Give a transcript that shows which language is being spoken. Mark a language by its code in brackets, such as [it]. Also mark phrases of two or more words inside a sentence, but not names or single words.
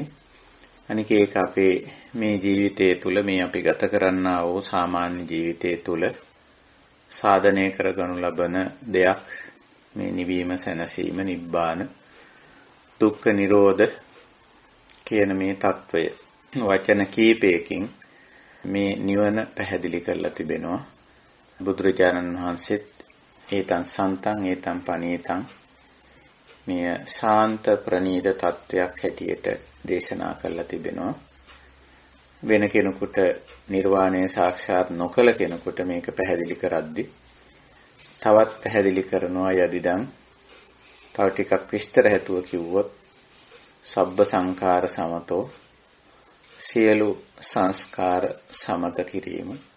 [si] අනික ඒක අපේ මේ ජීවිතයේ තුල, මේ අපි ගත කරන්නා වූ සාමාන්‍ය ජීවිතයේ තුල සාධනය කරගනු ලබන දෙයක්. මේ නිවීම, සැනසීම, නිබ්බාන, දුක්ඛ නිරෝධ කියන මේ తত্ত্বය වචන කීපයකින් මේ නිවන පැහැදිලි කරලා තිබෙනවා. බුදුරජාණන් වහන්සේත් [pi] ඒතං සන්තං ඒතං පනීතං [si] මේ ශාන්ත ප්‍රණීත තත්වයක් හැටියට දේශනා කරලා තිබෙනවා. වෙන කෙනෙකුට නිර්වාණය සාක්ෂාත් නොකළ කෙනෙකුට මේක පැහැදිලි කරද්දී තවත් පැහැදිලි කරනවා යදිදන් තව ටිකක් විස්තර හැතුව කිව්වොත් [pi] සබ්බ සංඛාර සමතෝ [si] සියලු සංස්කාර සමත කිරීම